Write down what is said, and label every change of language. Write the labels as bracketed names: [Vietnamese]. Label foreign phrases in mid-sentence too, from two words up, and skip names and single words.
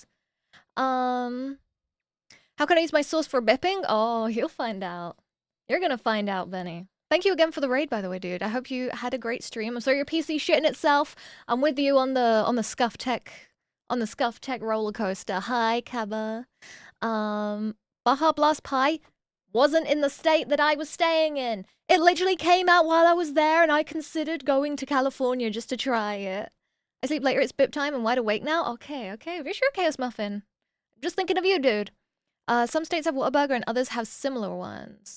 [English] How can I use my sauce for bipping? Oh, you'll find out. You're gonna find out, Benny. Thank you again for the raid, by the way, dude. I hope you had a great stream. I'm sorry your PC shitting itself. I'm with you on the Scuff Tech roller coaster. Hi, Kaba. Baja Blast Pie wasn't in the state that I was staying in. It literally came out while I was there, and I considered going to California just to try it. I sleep later. It's bip time. I'm wide awake now. Okay. For sure, Chaos Muffin. Just thinking of you, dude. Some states have Whataburger and others have similar ones.